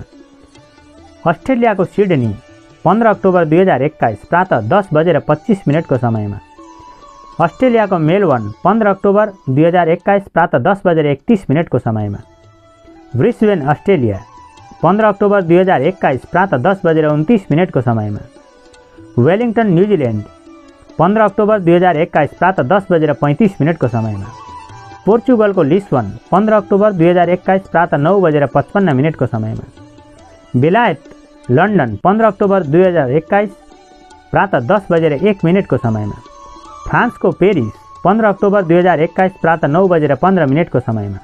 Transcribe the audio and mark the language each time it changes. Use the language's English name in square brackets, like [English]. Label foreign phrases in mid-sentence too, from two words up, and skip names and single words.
[Nepali] अस्ट्रेलियाको सिडनी 15 अक्टोबर 2021 प्रातः 10 बजेर 25 मिनटको समयमा। अस्ट्रेलियाको मेलबर्न 15 अक्टोबर 2021 प्रातः 10 बजेर 31 मिनटको समयमा। ब्रिस्बेन अस्ट्रेलिया 15 अक्टोबर 2021 प्रातः 10 बजेर 29 मिनटको समयमा। वेलिंगटन न्यूजीलैंड 15 अक्टोबर 2021 प्रातः 10:35 को समयमा। पोर्चुगल को लिस्बन 15 अक्टोबर 2021 प्रातः 9:55 को समयमा। बेलायत लन्डन 15 अक्टोबर 2021 प्रातः 10:01 को समयमा। फ्रांस को पेरिस 15 अक्टोबर 2021 प्रातः 9:15 को समयमा।